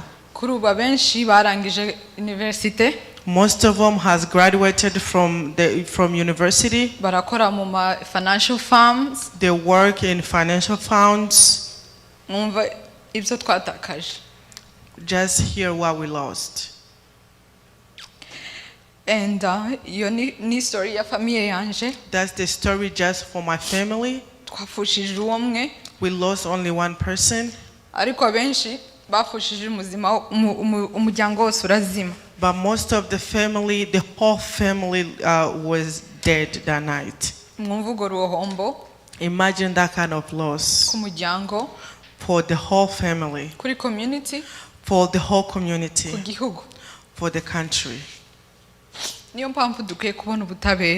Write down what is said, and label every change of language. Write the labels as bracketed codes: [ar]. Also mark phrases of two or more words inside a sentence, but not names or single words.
[rn] kuri ubu benshi barangije universite. [en] Most of them has graduated from university. [rn] barakora mu ma [en] financial firms. They work in financial funds. [rn] Mwumva ibyo twatakaje. [en] Just hear what we lost. [rn] And iyo ni story ya famille yanje. [en] That's the story just for my family. [rn] twafushije umwe. [en] We lost only one person. [rn] ariko abenshi bafushije umuryango wose urazima. [en] But most of the family, the whole family was dead that night. [rn] mwumva urwo ruhombo. [en] Imagine that kind of loss. [rn] ku muryango. [en] For the whole family. [rn] kuri community. [en] For the whole community. [rn] ku gihugu. [en] For the country. [rn] niyo mpamvu dukwiye kubona ubutabera.